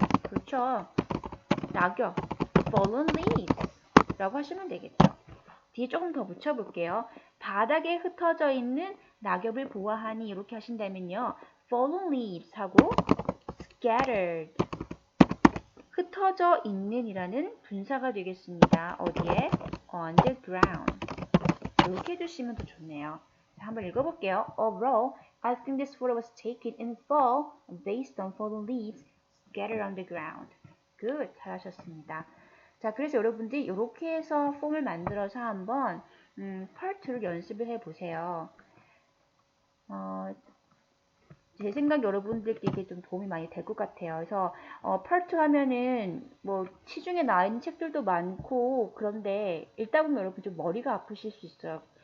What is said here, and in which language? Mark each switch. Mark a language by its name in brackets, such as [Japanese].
[Korean] 그렇죠. 낙엽, fallen leaves 라고 하시면 되겠죠. 뒤에 조금 더 붙여볼게요. 바닥에 흩어져 있는 낙엽을 보아하니 이렇게 하신다면요. fallen leaves 하고 scattered 흩어져 있는 이라는 분사가 되겠습니다. 어디에? [English] on the ground [Korean] 이렇게 해주시면 더 좋네요. 자, 한번 읽어볼게요. [English] Overall, I think this photo was taken in fall based on fallen leaves scattered on the ground. [Korean] Good, 잘하셨습니다. 자, 그래서 여러분들이 이렇게 해서 폼을 만들어서 한번 파트를 연습을 해보세요. 제 생각 여러분들께 이게 좀 도움이 많이 될 것 같아요. 그래서 파트 하면은 뭐 시중에 나와 있는 책들도 많고 그런데 읽다 보면 여러분 좀 머리가 아프실 수 있어요.